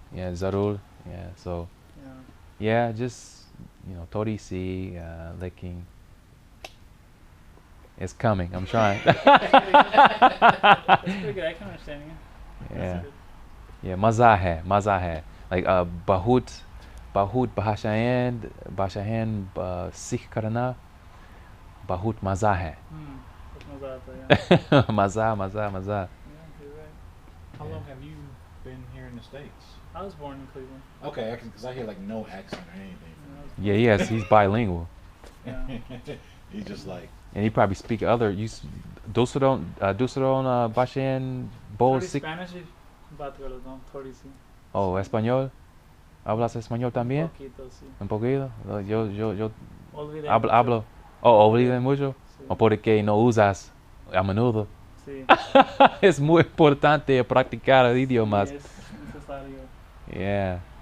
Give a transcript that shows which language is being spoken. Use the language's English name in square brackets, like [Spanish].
[English] yeah [Hindi] ज़रूर [English] yeah so Yeah. yeah just [Hindi] थोड़ी सी [English] licking it's coming I'm trying That's pretty good. I can understand you. That's yeah good. yeah [Hindi] मज़ा है [English] like [Hindi] बहुत भाषाएं सीख करना बहुत मज़ा है बहुत मजा आता है, [English] yeah. [Hindi] मज़ा [English] Yeah, you're right. How long have you been here in the States? I was born in Cleveland. Okay, because I hear like no accent or anything. yeah yes he's bilingual Yeah. He's just like, and he probably speak other [Hindi] दूसरों भाषाएं बोल थोड़ी सीख Spanish ही बात कर लेता हूँ, थोड़ी सी. [English] Oh, [Spanish] español. ¿Hablas español también? Un poquito, sí. Un poquito. Yo Olvidé hablo. mucho. Oh, olvidé mucho. Sí. O porque no usas a menudo. Sí. Es muy importante practicar idiomas. Sí, es necesario. [English] Yeah.